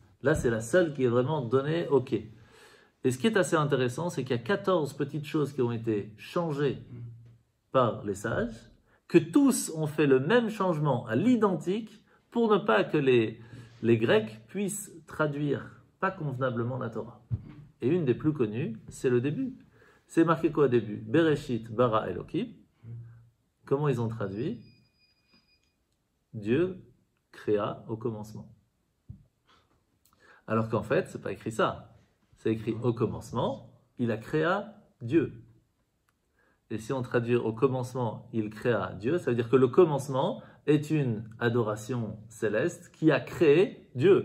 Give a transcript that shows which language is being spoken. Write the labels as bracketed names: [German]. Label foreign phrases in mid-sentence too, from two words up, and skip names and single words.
[French] Là, c'est la seule qui est vraiment donnée OK. Et ce qui est assez intéressant, c'est qu'il y a 14 petites choses qui ont été changées par les sages, que tous ont fait le même changement à l'identique, pour ne pas que les Grecs puissent traduire pas convenablement la Torah. Et une des plus connues, c'est le début. C'est marqué quoi au début? [Hebrew] בראשית ברא אלוקים. [French] Comment ils ont traduit? Dieu créa au commencement. Alors qu'en fait, c'est pas écrit ça. C'est écrit au commencement, il a créé Dieu. Et si on traduit au commencement, il créa Dieu, ça veut dire que le commencement est une adoration céleste qui a créé Dieu.